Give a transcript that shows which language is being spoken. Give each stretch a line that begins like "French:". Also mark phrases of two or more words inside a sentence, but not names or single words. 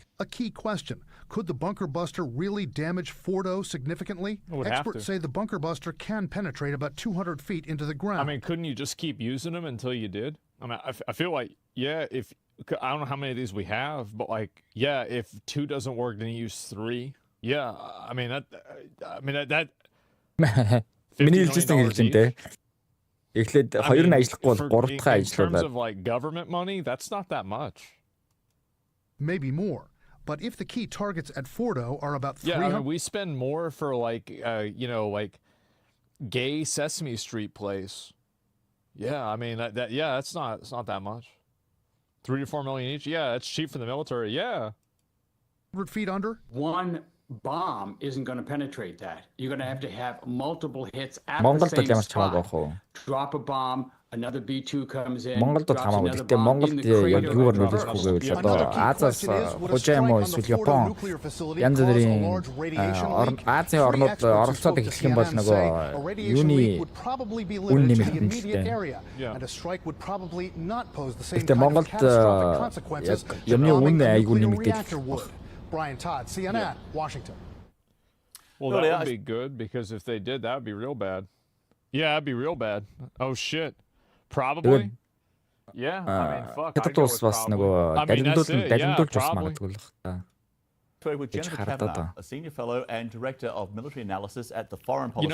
English: A key question, could the bunker buster really damage Fordo significantly? Experts say the bunker buster can penetrate about 200 feet into the ground. I mean, couldn't you just keep using them until you did? I mean, I feel like, yeah, if... I don't know how many of these we have, but like, yeah, if 2 doesn't work, then you use 3. Yeah, I mean, that...
Mongolian: Миний хэлжсэн хэлжинтэй. Эхлээд 2 нь ажиллахгүй бол 3 дахь
English: In terms of like government money, that's not that much. Maybe more. But if the key targets at Fordo are about 300... Yeah, I mean, we spend more for like, you know, like gay Sesame Street place. Yeah, I mean, it's not that much. 3 to 4 million each. Yeah, it's cheap for the military. Yeah. 100 feet under? One bomb isn't going to penetrate that. You're going to have multiple hits at the same spot. Drop a bomb, another B-2 comes in, drops another bomb in the crater.
Mongolian: Азаас хожим уу эсвэл Япон янз бүрийн Азийн орнууд оролцоод эхлэх юм бол нөгөө юуны үн нэмэлт нь л дээ. Гэтэ Монголд юмны үн айгүй нэмэгдээд.
English: Brian Todd, CNN, Washington. Well, that would be good, because if they did, that would be real bad. Yeah, that'd be real bad. Oh, shit. Probably. Yeah, I mean, fuck. I mean, that's it. Yeah, probably. With Jennifer Kavanagh, a senior fellow and director of military analysis at the Foreign Policy...